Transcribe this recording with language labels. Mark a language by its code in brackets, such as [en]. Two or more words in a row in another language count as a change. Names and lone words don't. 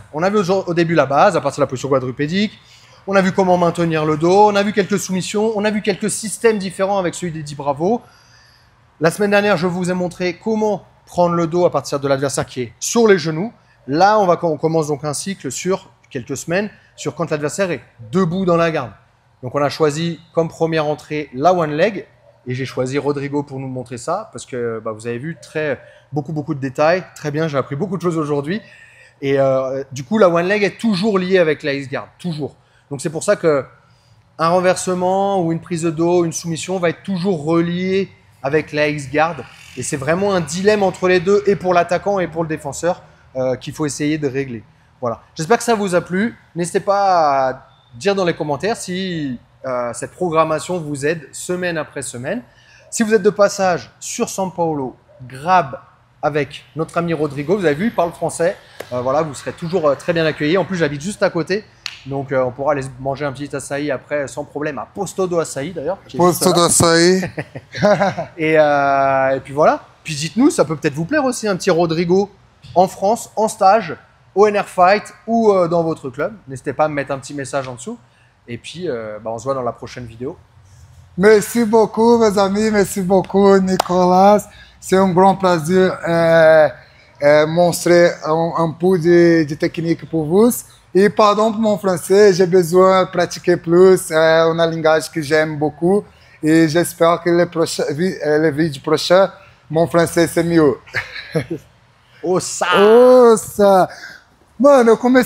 [fr] On a vu au début la base, à partir de la position quadrupédique. On a vu comment maintenir le dos, on a vu quelques soumissions, on a vu quelques systèmes différents avec celui des 10 bravos. La semaine dernière, je vous ai montré comment prendre le dos à partir de l'adversaire qui est sur les genoux. Là, on commence donc un cycle sur quelques semaines, sur quand l'adversaire est debout dans la garde. Donc on a choisi comme première entrée la [en] one leg, [fr] et j'ai choisi Rodrigo pour nous montrer ça, parce que vous avez vu beaucoup de détails. Très bien, j'ai appris beaucoup de choses aujourd'hui. Et du coup, la [en] one leg [fr] est toujours liée avec la X-Guard, toujours. Donc c'est pour ça qu'un renversement ou une prise de dos, une soumission va être toujours relié avec la X-Guard. Et c'est vraiment un dilemme entre les deux, et pour l'attaquant et pour le défenseur, qu'il faut essayer de régler. Voilà. J'espère que ça vous a plu. N'hésitez pas à dire dans les commentaires si cette programmation vous aide semaine après semaine. Si vous êtes de passage sur São Paulo, Grab avec notre ami Rodrigo, vous avez vu, il parle français. Voilà, vous serez toujours très bien accueillis. En plus, j'habite juste à côté. Donc, on pourra aller manger un petit açaï après sans problème à Posto do Açaí d'ailleurs. Posto do Açaí. Et puis voilà. Puis dites-nous, ça peut peut-être vous plaire aussi un petit Rodrigo en France, en stage, au NR Fight ou dans votre club. N'hésitez pas à me mettre un petit message en dessous. Et puis, on se voit dans la prochaine vidéo. Merci beaucoup, mes amis. Merci beaucoup, Nicolas. C'est un grand plaisir montrer un peu de technique pour vous. Et pardon pour mon français, j'ai besoin de pratiquer plus, une linguagem que j'aime beaucoup. Et j'espère que le vídeo prochain, mon français c'est mieux. Ossa! [pt] Ossa! Mano, eu comecei